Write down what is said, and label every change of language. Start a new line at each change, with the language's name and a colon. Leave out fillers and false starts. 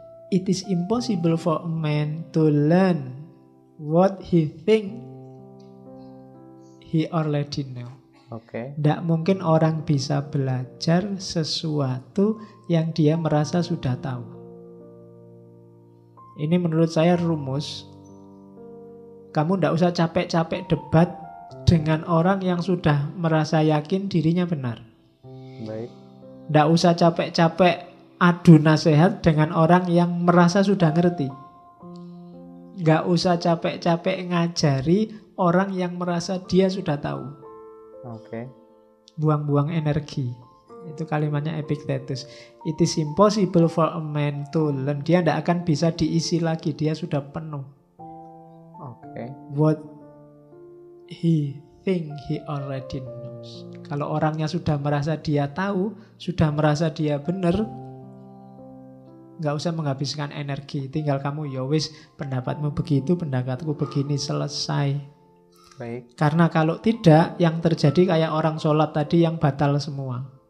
English: It is impossible for a man to learn what he think he already know.
Indonesian: Tidak mungkin orang bisa belajar sesuatu yang dia merasa sudah tahu. Ini menurut saya rumus. Kamu tidak usah capek-capek debat dengan orang yang sudah merasa yakin dirinya benar. Baik. Tidak usah capek-capek adu nasihat dengan orang yang merasa sudah ngerti. Nggak usah capek-capek ngajari orang yang merasa dia sudah tahu. Buang-buang energi. Itu kalimatnya Epictetus.
English: It is impossible for a man to learn.
Indonesian: Dia tidak akan bisa diisi lagi. Dia sudah penuh.
English: What he think he already knows.
Indonesian: Kalau orangnya sudah merasa dia tahu, sudah merasa dia benar, nggak usah menghabiskan energi. Tinggal kamu, ya wis, pendapatmu begitu, pendapatku begini, selesai. Baik. Karena kalau tidak, yang terjadi kayak orang sholat tadi yang batal semua.